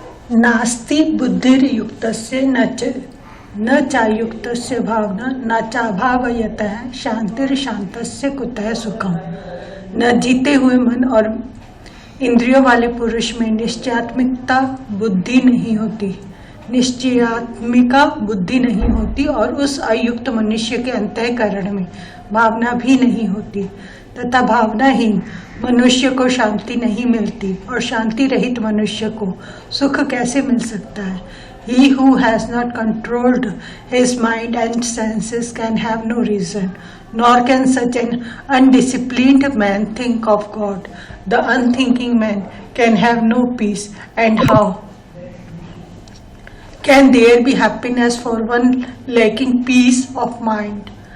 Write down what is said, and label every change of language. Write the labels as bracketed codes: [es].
[sa] नास्ति बुद्धिर्युक्तस्य न चायुक्तस्य भावना न चाभावयतः शांतिर्शांतस्य कुतः सुखम। [hi] न जीते हुए मन और इंद्रियों वाले पुरुष में निश्चयात्मिकता बुद्धि नहीं होती, निश्चयात्मिका बुद्धि नहीं होती, और उस अयुक्त मनुष्य के अंतःकरण में भावना भी नहीं होती, तथा भावनाहीन मनुष्य को शांति नहीं मिलती, और शांति रहित मनुष्य को सुख कैसे मिल सकता है। [en] He who has not controlled his mind and senses can have no reason, nor can such an undisciplined man think of God. The unthinking man can have no peace, and how can there be happiness for one lacking peace of mind?